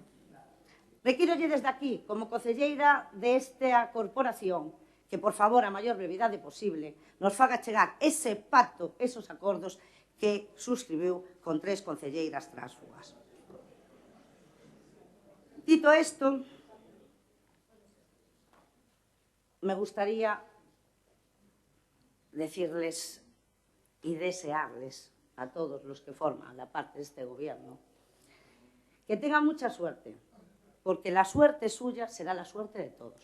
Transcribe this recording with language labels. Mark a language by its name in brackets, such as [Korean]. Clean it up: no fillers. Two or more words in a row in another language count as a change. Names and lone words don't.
[Galician] Requírolle desde aquí, como concelleira desta corporación, que, por favor, a maior brevidade posible, nos faga chegar ese pacto, esos acordos que suscribiu con 3 concelleiras tránsfugas. Dito isto, [Spanish] me gustaría decirles y desearles a todos los que forman la parte de este gobierno que tengan mucha suerte, porque la suerte suya será la suerte de todos.